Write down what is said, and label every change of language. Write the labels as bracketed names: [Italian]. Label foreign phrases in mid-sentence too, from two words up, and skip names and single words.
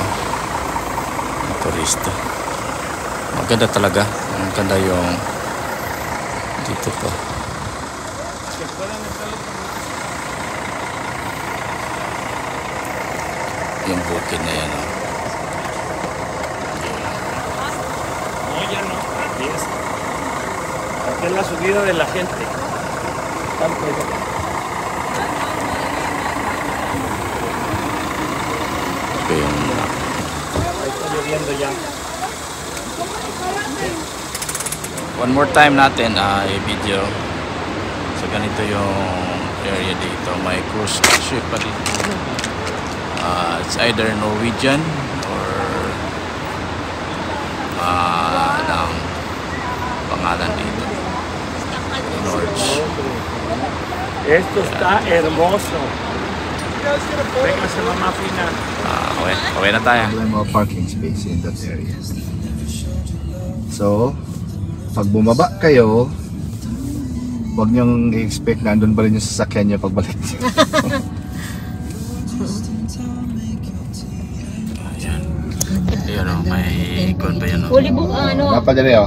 [Filipino] Mga turista. Maganda talaga. Maganda yung dito pa. Yung bukid na yan. [Spanish] No, ya no. Yes. Porque es la subida de la gente. Tanto ya. Está lloviendo ya. [English] One more time [Filipino] natin i-video. So ganito yung area dito. May cruise ship pa dito. [English] It's either Norwegian or [Filipino] ang pangalan dito. [English] Norge. [Spanish] Esto está hermoso. Véngase mamá fina. [Filipino] Okay na tayo. Wala mga [English] parking space in that area. [Filipino] So, pag bumaba kayo, huwag niyong i-expect na andun pa rin yung sasakyan niyo pagbalik. Ayan. Ayan o, may ikon pa yan o. Fully book ano? Napadali o.